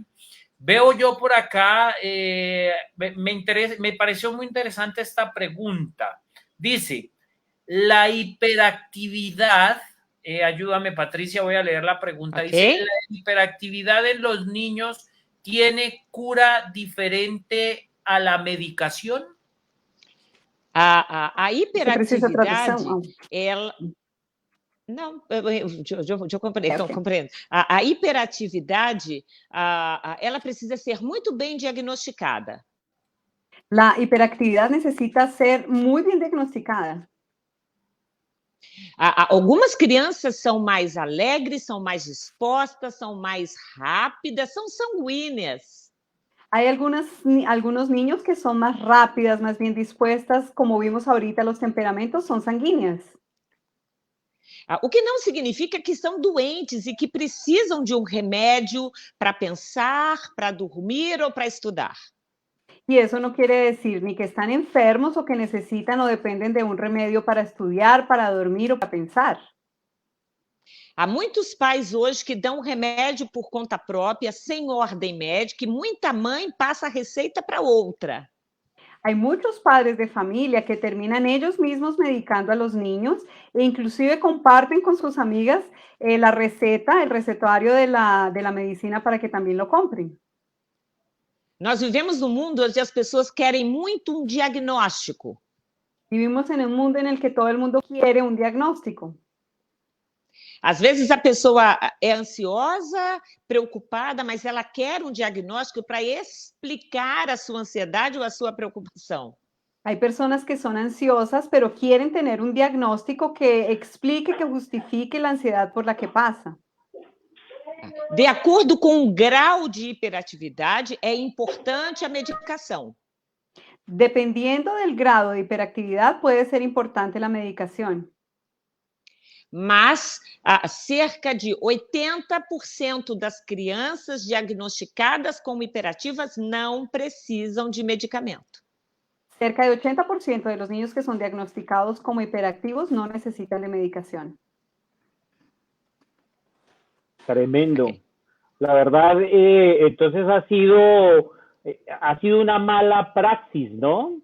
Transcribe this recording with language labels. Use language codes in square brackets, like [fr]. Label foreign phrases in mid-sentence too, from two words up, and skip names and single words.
[es] Veo yo por acá, me pareció muy interesante esta pregunta. Dice, la hiperactividad, ayúdame Patricia, voy a leer la pregunta. Okay. Dice, ¿la hiperactividad en los niños tiene cura diferente a la medicación? [pt] A hiperatividade, Você precisa tradução? ela... Não, eu compreendo. A hiperatividade, ela precisa ser muito bem diagnosticada. [es] La hiperactividad necesita ser muy bien diagnosticada. [pt] Algumas crianças são mais alegres, são mais dispostas, são mais rápidas, são sanguíneas. [es] Hay algunos niños que son más rápidas, más bien dispuestas, como vimos ahorita, los temperamentos son sanguíneas. [pt] O que não significa que são doentes e que precisam de um remédio para pensar, para dormir ou para estudar. [es] Y eso no quiere decir ni que están enfermos o que necesitan o dependen de un remedio para estudiar, para dormir o para pensar. [pt] Há muitos pais hoje que dão remédio por conta própria, sem ordem médica, e muita mãe passa a receita para outra. [es] Hay muchos padres de familia que terminan ellos mismos medicando a los niños e inclusive comparten con sus amigas la receta, el recetario de la medicina para que también lo compren. [pt] Nós vivemos num mundo onde as pessoas querem muito um diagnóstico. [es] Vivimos en un mundo en el que todo el mundo quiere un diagnóstico. [pt] Às vezes a pessoa é ansiosa, preocupada, mas ela quer um diagnóstico para explicar a sua ansiedade ou a sua preocupação. [es] Hay personas que son ansiosas, pero quieren tener un diagnóstico que explique, que justifique la ansiedad por la que pasa. [pt] De acordo com o grau de hiperatividade, é importante a medicação. [es] Dependiendo del grado de hiperactividad, puede ser importante la medicación. [pt] Mas cerca de 80% das crianças diagnosticadas como hiperativas não precisam de medicamento. [es] Cerca de 80% de los niños que son diagnosticados como hiperactivos no necesitan de medicación. Tremendo. Okay. La verdad, entonces ha sido una mala praxis, ¿no?